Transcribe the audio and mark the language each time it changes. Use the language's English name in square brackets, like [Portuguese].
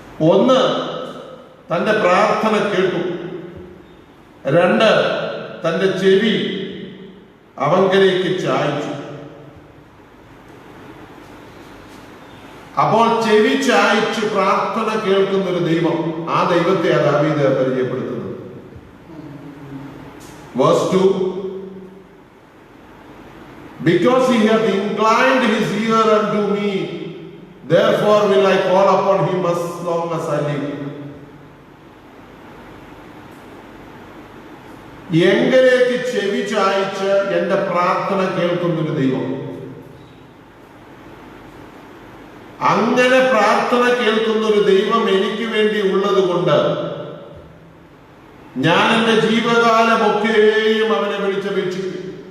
[Malayalam] 1, തന്റെ പ്രാർത്ഥന കേട്ടു. 2, തന്റെ ചെവി അവങ്കലേക്ക് ചായ്ച്ചു. അപ്പോൾ ചെവി ചായ്ച്ചു പ്രാർത്ഥന കേൾക്കുന്ന ഒരു ദൈവം, ആ ദൈവത്തെ ദാവീദ് പരിചയപ്പെടുത്തുന്നത്. [English] Verse 2, because he hath inclined his ear unto me, therefore will I call upon him as long as I live. [Malayalam] എങ്കിലേക്ക് ചെവി ചായ്ച്ച് എന്റെ പ്രാർത്ഥന കേൾക്കുന്നൊരു ദൈവം. അങ്ങനെ പ്രാർത്ഥന കേൾക്കുന്ന ഒരു ദൈവം എനിക്ക് വേണ്ടി ഉള്ളത് കൊണ്ട് ഞാൻ എന്റെ ജീവകാലമൊക്കെയും അവനെ വിളിച്ചപേക്ഷിക്കും.